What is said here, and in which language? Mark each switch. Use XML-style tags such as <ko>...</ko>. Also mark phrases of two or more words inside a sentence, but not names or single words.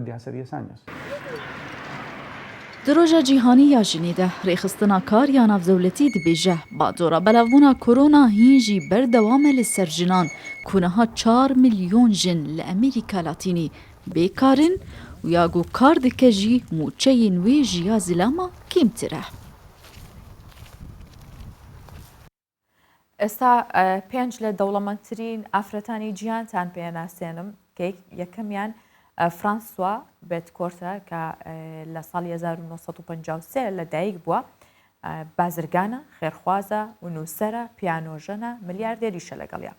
<ku>Di roja cîhanî ya jinê de rêxistina kar ya navdewletî dibêje bandora belavbûna kۆrona hîn jî berdewam e li ser jinan ku niha 4 milyon jin li Amerîka Latînî bêkarin û ya got kar dike jî mûçeyên wê jiya zilama kêmtir e.</ku> <ckb>ئێستا پێنج لە دەوڵەمەندترین ئافرەتانی جیهانتان پێناسێنم کە یەکەمیان فرانسوا بێتکۆرتە کە لە ساڵی 1953 لەدایک بووە، بازرگانە، خێرخوازە و نووسەرە، پیانۆژەنە، ملیاردێریشە لەگەڵیا.</ckb>